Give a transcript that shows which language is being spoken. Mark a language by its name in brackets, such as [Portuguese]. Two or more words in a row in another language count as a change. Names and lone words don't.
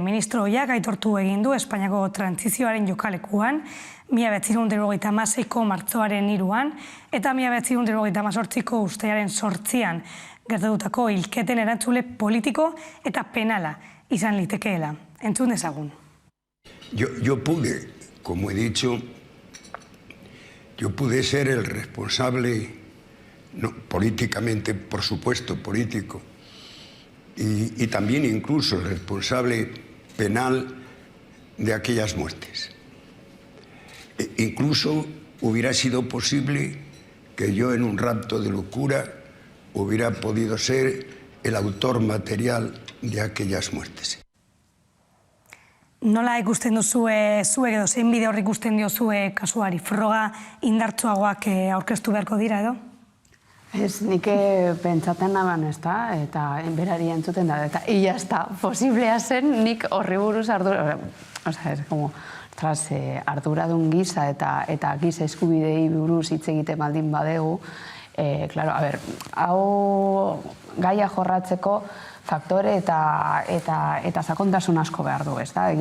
[Basque] Ministro ohiak aitortu egin du Espainiako trantzizioaren jokalekuan, 1976ko martxoaren 3an, eta 1978ko uztailaren 8an, gertatutako hilketen erantzule politiko eta penala izan litekeela. Entzun dezagun. [Spanish] Yo pude, como he dicho, yo pude ser el responsable, no, políticamente, por supuesto, político, y también incluso el responsable penal de aquellas muertes. Incluso hubiera sido posible que yo en un rapto de locura hubiera podido ser el autor material de aquellas muertes. [Basque] Nola ikusten duzue zuek edo zein bide hor ikusten diozue kasuari? Froga indartsuagoak aurkeztu beharko dira edo? Ez, nik pentsaten naban, ez da, eta berari entzuten da, eta ia ez da, posiblea zen nik horri buruz arduradun giza eta giza eskubidei buruz hitz egiten baldin badegu, hau gaia jorratzeko faktore eta sakontasun asko behar du, ez da?